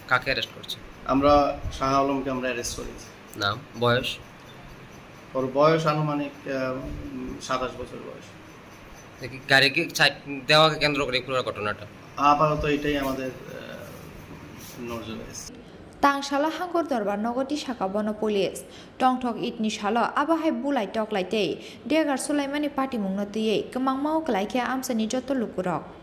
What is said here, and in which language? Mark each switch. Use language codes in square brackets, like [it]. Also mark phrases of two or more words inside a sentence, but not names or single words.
[bn] কাকে অ্যারেস্ট করছে? আমরা শাহ আলমকে আমরা অ্যারেস্ট করেছি। নাম, বয়স? ওর বয়স আনুমানিক 27 বছর বয়স। গাড়িকে সাইড দেওয়াকে কেন্দ্র করে পুরো ঘটনাটা আপাতত এটাই আমাদের নজরে এসেছে। [trp] Tangshala hangor dorbar nogoti shaka bono police tongthok itni shalo abahai bulai toklaite degar sulaimani party mungno tiye kemangmau kelaike amsani joto lukurok